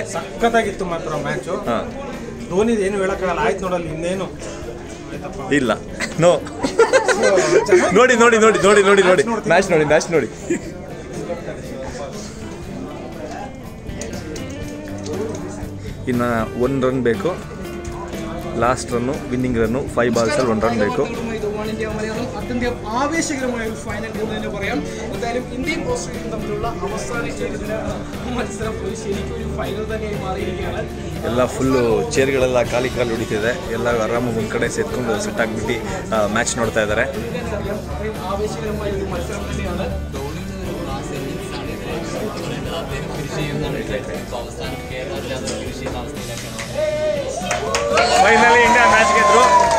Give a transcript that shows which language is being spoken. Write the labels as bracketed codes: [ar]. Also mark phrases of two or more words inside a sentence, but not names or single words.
[kn] ಸಖತ್ತಾಗಿತ್ತು ಮಾತ್ರ ಮ್ಯಾಚು. ಧೋನಿ ಏನು ಹೇಳಕ್ಕಾಗಲ್ಲ. ಆಯ್ತು ನೋಡಲ್ಲಿ ಇನ್ನೇನು ಇಲ್ಲ. ನೋ ನೋಡಿ ಮ್ಯಾಚ್ ನೋಡಿ. ಇನ್ನು 1 ರನ್ ಬೇಕು. [en] last run winning run 5 balls 1 run ಬೇಕು. [ml] അത്യന്തം ആവേശകരമായ ഒരു ഫൈനൽ എന്ന് തന്നെ പറയാം. എന്തായാലും ഇന്ത്യയും ഓസ്ട്രേലിയയും തമ്മിലുള്ള അവസാന മത്സരം ശരിക്കും ഒരു ഫൈനൽ തന്നെയായി മാറിയിരിക്കുകയാണ്. [kn] ಎಲ್ಲ ಫುಲ್ಲು ಚೇರ್ಗಳೆಲ್ಲ ಖಾಲಿ ಹೊಡಿತಿದೆ. ಎಲ್ಲರೂ ಆರಾಮಾಗಿ ಒಂದು ಕಡೆ ಸೇರ್ಕೊಂಡು ಸೆಟ್ ಆಗಿಬಿಟ್ಟು ಮ್ಯಾಚ್ ನೋಡ್ತಾ ಇದ್ದಾರೆ. [ml] ആവേശകരമായ ഒരു മത്സരം തന്നെയാണ്. [kn] ಫೈನಲಿ ಇಂಡಿಯಾ ಮ್ಯಾಚ್ ಗೆದ್ರು.